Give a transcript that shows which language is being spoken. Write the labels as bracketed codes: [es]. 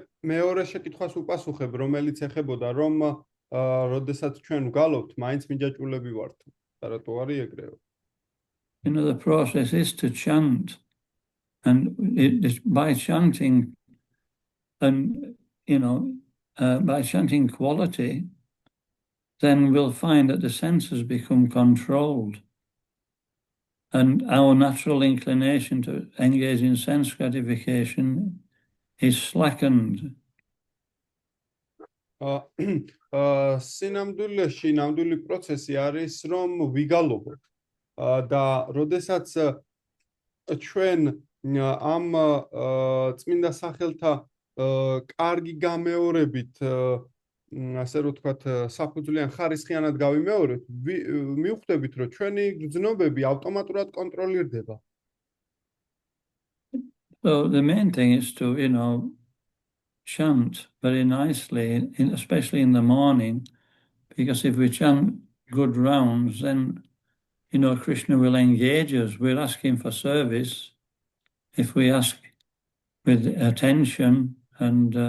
[ka] მეორე შეკითხვას უპასუხებ, რომელიც ეხებოდა, რომ როდესაც ჩვენ ვგალობთ, მაინც მიჯაჭვულები ვართ. და რატო არის ეგრევე? [en] The process is to chant, and by chanting, and by chanting quality, then we'll find that the senses become controlled, and our natural inclination to engage in sense gratification is slackened. [ka] ნამდვილი პროცესი არის, რომ ვიგალობთ. და როდესაც ჩვენ ამ წმინდა სახელთა კარგი გამეორებით, ასე რომ ვთქვათ, საფუძვლიან ხარისხიანად გავიმეორებთ, მივხვდებით, რომ ჩვენი გრძნობები ავტომატურად კონტროლირდება. [en] So the main thing is to, chant very nicely, especially in the morning, because if we chant good rounds, then, Krishna will engage us. We're asking for service. If we ask with attention and,